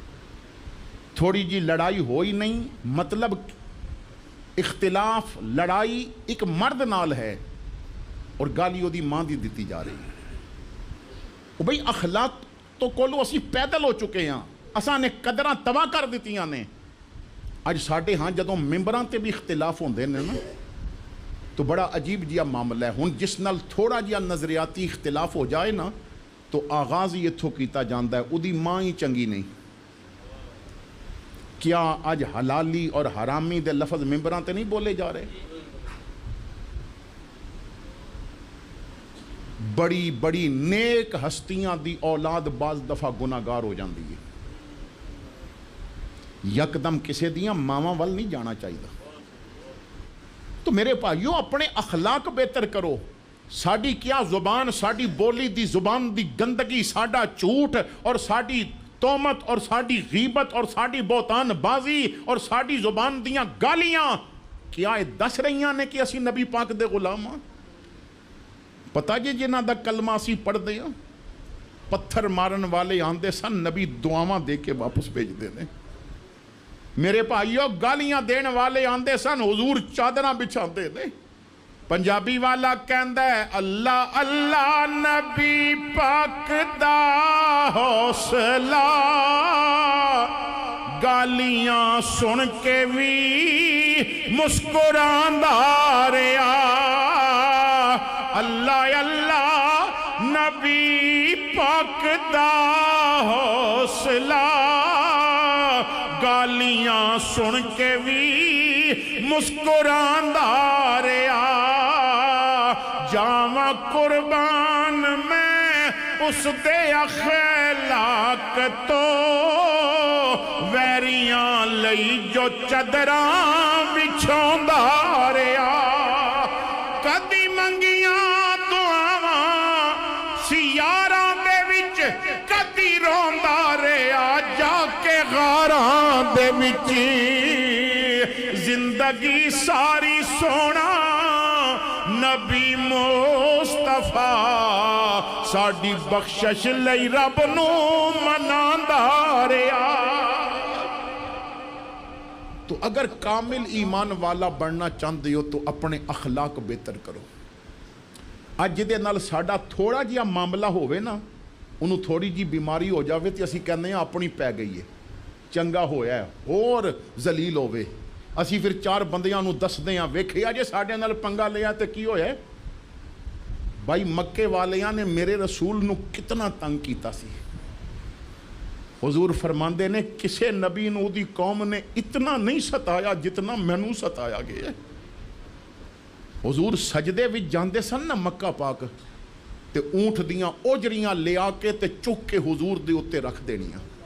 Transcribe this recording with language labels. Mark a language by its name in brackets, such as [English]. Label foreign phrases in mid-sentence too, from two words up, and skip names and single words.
[Punjabi] تھوڑی جی لڑائی ہوئی نہیں, مطلب اختلاف لڑائی ایک مرد نال ہے اور گالی وہ دی ماں دی دیتی جا رہی ہے. بھئی اخلاق تو کولو اسی پیدل ہو چکے ہیں, اساں نے قدراں تباہ کر دیتیاں نے. اج ساڈے ہاں جدوں ممبراں تے بھی اختلاف ہوندے نے نا تو بڑا عجیب جہا معاملہ ہے. ہن جس نال تھوڑا جہا نظریاتی اختلاف ہو جائے نا تو آغاز ہی اتھوں کیتا جاندا ہے اودی ماں ہی چنگی نہیں. کیا اج حلالی اور حرامی دے لفظ ممبراں تے نہیں بولے جا رہے؟ بڑی بڑی نیک ہستیاں دی اولاد بعض دفعہ گناہگار ہو جاندی ہے. یکدم کسے دیاں ماواں ول نہیں جانا چاہیے. [Urdu] تو میرے بھائیو اپنے اخلاق بہتر کرو. [Punjabi] ساڈی کیا زبان, ساڈی بولی دی زبان دی گندگی, ساڈا جھوٹ اور ساڈی تومت اور ساڈی غیبت اور ساڈی بہتان بازی اور ساڈی زبان دیاں گالیاں کیا یہ دس رہیاں نے کہ اسی نبی پاک دے غلام ہاں؟ پتہ جی جنہاں دا کلمہ اسی پڑھ دے ہاں, پتھر مارن والے آندے سن نبی دعاواں دے کے واپس بھیج دے نے. میرے بھائیو گالیاں دین والے آندے سن حضور چادراں بچھاندے نے. پنجابی والا کہندا ہے اللہ اللہ نبی پاک دا حوصلہ, گالیاں سن کے بھی مسکراندا رہیا. اللہ اللہ نبی پاک دا حوصلہ, گالیاں سن کے بھی مسکراندا رہیا. جاواں قربان میں اس دے اخلاق تو, ویریاں لئی جو چادراں بچھاوندا رہیا. کدی منگیاں دعاواں سیاراں دے وچ, کدی روندا رہیا جا کے غاراں دے وچ. زندگی ساری سونا نبی مصطفیٰ, ساڈی بخشش لئی رب نو مناندا رہیا. [Urdu] تو اگر کامل ایمان والا بننا چاہتے ہو تو اپنے اخلاق بہتر کرو. [Punjabi] اج جدے نال ساڈا تھوڑا جہا معاملہ ہوئے نا, انہوں تھوڑی جی بیماری ہو جاوے تو اسی کہنے ہیں اپنی پی گئی ہے, چنگا ہویا ہے اور ذلیل ہوئے. اسی پھر چار بندیاں نو دس دیاں ویکھیا جے ساڈے نال پنگا لیا تے کی ہویا ہے. بھائی مکے والیاں نے میرے رسول نو کتنا تنگ کیتا سی. حضور فرماندے نے کسے نبی نو دی قوم نے اتنا نہیں ستایا جتنا مینوں ستایا گیا ہے. حضور سجدے وچ جاندے سن نا مکہ پاک تے اونٹ دیاں اوجریاں لے آ کے تے چک کے حضور دے اوتے رکھ دینیاں.